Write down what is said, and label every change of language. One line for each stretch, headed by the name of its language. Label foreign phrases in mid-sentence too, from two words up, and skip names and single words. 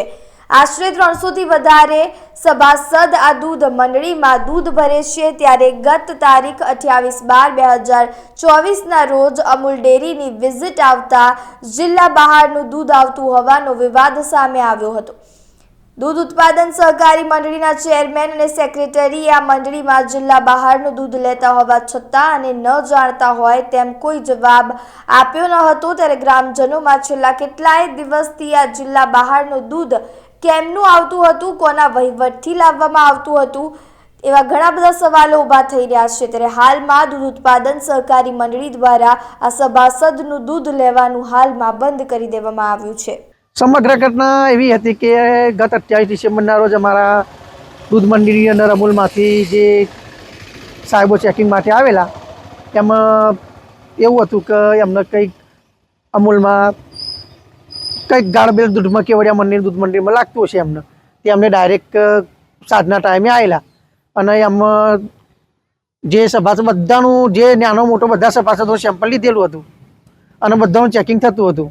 Gujarati: આશરે 300 થી વધારે સભાસદ આ દૂધ મંડળીમાં દૂધ ભરે છે। ત્યારે ગત તારીખ 28/12/2024ના રોજ અમૂલ ડેરીની વિઝિટ આવતા જિલ્લા બહારનું દૂધ આવતું હોવાનો વિવાદ સામે આવ્યો હતો। દૂધ ઉત્પાદન સહકારી મંડળીના ચેરમેન અને સેક્રેટરીએ આ મંડળીમાં જિલ્લા બહારનું દૂધ લેતા હોવા છતાં અને ન જાણતા હોય તેમ કોઈ જવાબ આપ્યો ન હતો। ત્યારે ગ્રામજનોમાં છેલ્લા કેટલાય દિવસથી આ જિલ્લા બહારનું દૂધ કેમનું આવતું હતું, કોના વહીવટથી લાવવામાં આવતું હતું, એવા ઘણા બધા સવાલો ઊભા થઈ રહ્યા છે। ત્યારે હાલમાં દૂધ ઉત્પાદન સહકારી મંડળી દ્વારા આ સભાસદનું દૂધ લેવાનું હાલમાં બંધ કરી દેવામાં આવ્યું છે। સમગ્ર ઘટના એવી હતી કે ગત 28 ડિસેમ્બરના રોજ અમારા દૂધ મંડળી અંદર અમૂલમાંથી જે સાહેબો ચેકિંગ માટે આવેલા એમાં એવું હતું કે એમને કંઈક અમૂલમાં કંઈક ગાળબેલ દૂધમાં કેવડિયા મંડળી દૂધ મંડળીમાં લાગતું હશે એમને તે એમને ડાયરેક્ટ સાંજના ટાઇમે આવેલા અને એમાં જે સભાસદ બધાનું જે નાનો મોટો બધા સભાસદો સેમ્પલ લીધેલું હતું અને બધાનું ચેકિંગ થતું હતું।